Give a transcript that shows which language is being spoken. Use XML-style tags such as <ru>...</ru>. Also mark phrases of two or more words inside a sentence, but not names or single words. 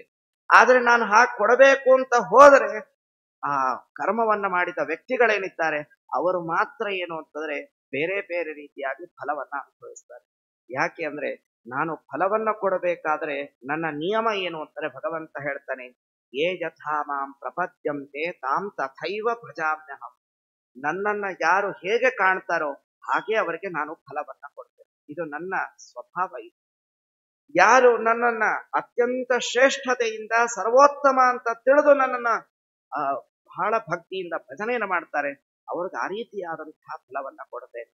<kn>ಆದ್ರೆ ನಾನು ಹಾಗೆ ಕೊಡಬೇಕು ಅಂತ ಹೋದರೆ ಆ ಕರ್ಮವನ್ನ ಮಾಡಿದ ವ್ಯಕ್ತಿಗಳೇನಿದ್ದಾರೆ ಅವರು ಮಾತ್ರ ಏನು ಅಂತಂದ್ರೆ ಬೇರೆ ಬೇರೆ ರೀತಿಯಾಗಿ ಫಲವನ್ನ ಅನುಭವಿಸ್ತಾರೆ. ಯಾಕೆ ಅಂದ್ರೆ ನಾನು ಫಲವನ್ನ ಕೊಡಬೇಕಾದ್ರೆ ನನ್ನ ನಿಯಮ ಏನು ಅಂತಾರೆ ಭಗವಂತ ಹೇಳ್ತಾನೆ,</kn> <sa>ये यथा मां प्रपद्यंते तां तथैव भजाम्यहं.</sa> <kn>ನನ್ನನ್ನ ಯಾರು ಹೇಗೆ ಕಾಣ್ತಾರೋ ಹಾಗೆ ಅವರಿಗೆ ನಾನು ಫಲವನ್ನ ಕೊಡ್ತೇನೆ. ಇದು ನನ್ನ ಸ್ವಭಾವ. ಯಾರು ನನ್ನನ್ನ ಅತ್ಯಂತ ಶ್ರೇಷ್ಠತೆಯಿಂದ ಸರ್ವೋತ್ತಮ ಅಂತ ತಿಳಿದು ನನ್ನನ್ನ ಬಹಳ ಭಕ್ತಿಯಿಂದ ಭಜನೆಯನ್ನು ಮಾಡ್ತಾರೆ, ಅವ್ರಿಗೆ ಆ ರೀತಿಯಾದಂತಹ ಫಲವನ್ನ ಕೊಡ್ತೇನೆ.</kn>